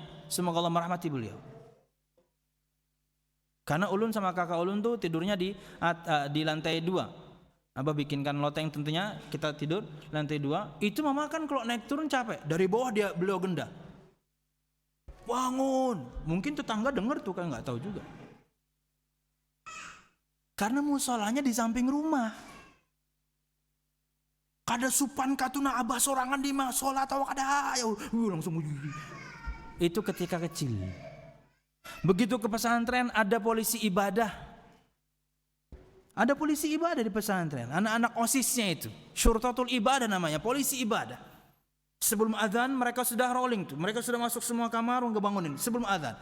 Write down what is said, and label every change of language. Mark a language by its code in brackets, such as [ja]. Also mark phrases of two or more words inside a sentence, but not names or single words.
[id] Semoga Allah merahmati beliau. Karena ulun sama kakak ulun tuh tidurnya di lantai 2. Abah bikinkan loteng tentunya, kita tidur lantai 2. Itu mama kan kalau naik turun capek. Dari bawah beliau gendah. Bangun. Mungkin tetangga dengar tuh kan, nggak tahu juga. Karena musolanya di samping rumah. [bjn] Kada supan katuna abah sorangan di musola atau kada ya langsung itu ketika kecil. [id] Begitu ke pesantren ada polisi ibadah. Ada polisi ibadah di pesantren. Anak-anak OSISnya itu, Syurtatul Ibadah namanya, polisi ibadah. Sebelum azan mereka sudah rolling tuh. Mereka sudah masuk semua kamar ngebangunin sebelum azan.